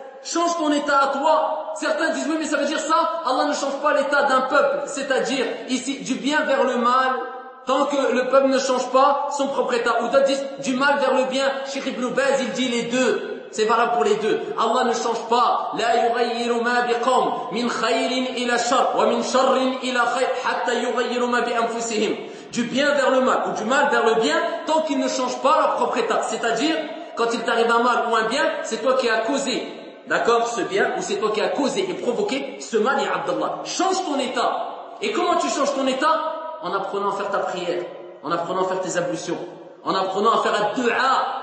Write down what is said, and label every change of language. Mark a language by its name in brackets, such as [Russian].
[French] Change ton état à toi. Certains disent, oui, mais ça veut dire ça, Allah ne change pas l'état d'un peuple. C'est-à-dire, ici, du bien vers le mal, tant que le peuple ne change pas son propre état. Ou d'autres disent, du mal vers le bien. Cheikh Ibn Baz, il dit les deux. C'est valable pour les deux. Allah ne change pas. [Arabic] لا يغير ما بقوم من خير إلى شر ومن شر إلى خير حتى يغير ما بأنفسهم. [French] Du bien vers le mal ou du mal vers le bien tant qu'ils ne changent pas leur propre état. C'est-à-dire, quand il t'arrive un mal ou un bien, c'est toi qui as causé, d'accord, ce bien ou c'est toi qui as causé et provoqué ce mal, ya Abdallah. Change ton état. Et comment tu changes ton état? En apprenant à faire ta prière, en apprenant à faire tes ablutions, en apprenant à faire un dua.